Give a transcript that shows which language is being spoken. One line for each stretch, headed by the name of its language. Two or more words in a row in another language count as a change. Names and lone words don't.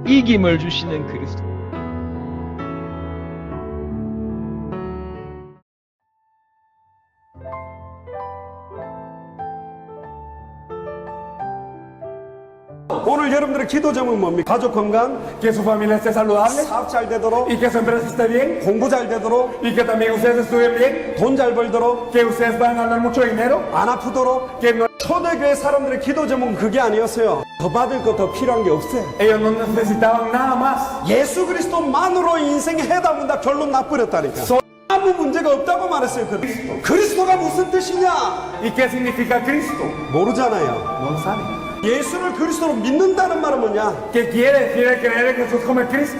Korean: 이김을 주시는 그리스도. 오늘 여러분들의 기도 제목은 뭡니까? 가족 건강,
Spanish: Que su familia esté saludable
Korean: 사업 잘 되도록,
Spanish: y que su empresa esté bien
Korean: 공부 잘 되도록,
Spanish: y que también ustedes estudien bien,
Korean: 돈 잘 벌도록,
Spanish: que ustedes van a ganar mucho dinero,
Korean: 안 아프도록.
Spanish: que no,
Korean: 초대교회 사람들의 기도 제목은 그게 아니었어요. 더 받을 거 더 필요한 게 없어요.
Spanish: ellos no necesitaban nada más.
Korean: 예수 그리스도만으로 인생의 해답은 결론 나버렸다니까. 아무 문제가 없다고 말했어요. 그리스도가 무슨 뜻이냐?
Spanish: ¿Y qué significa Cristo?
Korean: 모르잖아요.
Spanish: No lo saben.
Korean: 예수를 그리스도로 믿는다는 말은 뭐냐?
Spanish: ¿Qué quiere decir creer en Jesús como el Cristo?